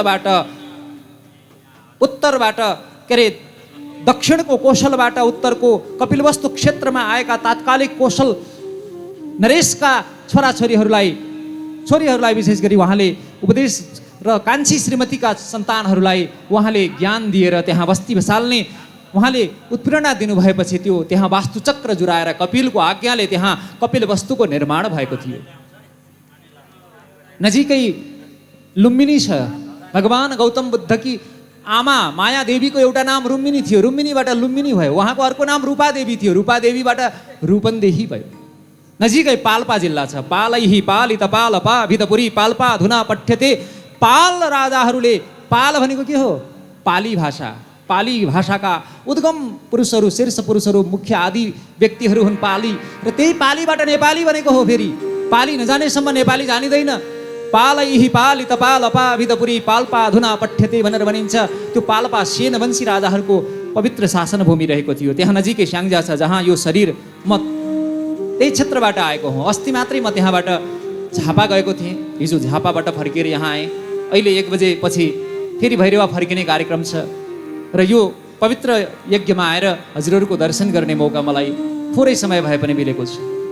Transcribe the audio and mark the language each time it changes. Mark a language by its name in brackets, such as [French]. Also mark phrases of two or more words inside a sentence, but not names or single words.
[Nepali] उनी कोशलबाट उत्तरबाट के अरे दक्षिणको कोशलबाट उत्तरको कपिलवस्तु क्षेत्रमा आएका तात्कालिक कोशल नरेशका छोरीहरूलाई विशेष गरी उहाँले उपदेश र कान्छी श्रीमतीका सन्तानहरूलाई उहाँले ज्ञान दिएर त्यहाँ बस्ती बसाल्ने उहाँले उत्प्रेरणा दिनुभएपछि त्यो त्यहाँ वास्तुचक्र जुराएर कपिलको आज्ञाले त्यहाँ कपिल वस्तुको निर्माण भएको थियो। नजिकै लुम्बिनी छ। भगवान गौतम बुद्धकी आमा माया देवीको एउटा नाम रुम्मिनी थियो, रुम्मिनीबाट लुम्बिनी भयो। उहाँको अर्को नाम रूपादेवी थियो, रूपादेवीबाट रूपन्देही भयो। नजिकै पाल्पा जिल्ला छ। [Sanskrit] पालैहि पालित पालपा भितपुरी पाल्पा धुना पठ्यते। [Nepali] पाल राजाहरूले, पाल भनेको के हो? पाली भाषा। पाली भाषाका उद्गम पुरुषहरू, शीर्ष पुरुषहरू, मुख्य आदि व्यक्तिहरू हुन् पाली। र त्यही पालीबाट नेपाली बनेको हो। फेरि पाली नजानेसम्म नेपाली जानिँदैन। [Sanskrit] पालैहि पालित पालपा भितपुरी पाल्पा धुना पठ्यते [Nepali] भनेर भनिन्छ। त्यो पाल्पा सेन वंशी राजाहरूको पवित्र शासन भूमि रहेको थियो। त्यहाँ नजिकै स्याङ्जा छ, जहाँ यो शरीर म त्यही क्षेत्रबाट आएको हुँ। अस्ति मात्रै म त्यहाँबाट झापा गएको थिएँ। हिजो झापाबाट फर्किएर यहाँ आएँ। अहिले 1 बजेपछि फेरि भैरवा फर्किने कार्यक्रम छ र यो पवित्र यज्ञमा आएर हजुरहरूको दर्शन गर्ने मौका मलाई थोरै समय भए पनि मिलेको छ।